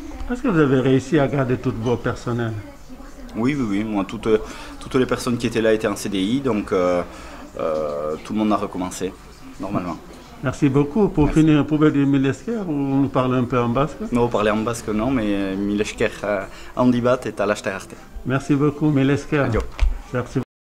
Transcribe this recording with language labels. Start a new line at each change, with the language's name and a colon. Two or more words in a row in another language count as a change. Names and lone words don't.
French: Est-ce que vous avez réussi à garder tous vos personnels? Oui. Moi, toutes les personnes qui étaient là étaient en CDI, donc tout le monde a recommencé, normalement. Merci beaucoup. Pour finir, pouvez dire Milesker ou nous parler un peu en basque? Non, parler en basque non, mais
Basque: Milesker handi bat eta laster arte.
French: Merci beaucoup Milesker. Merci.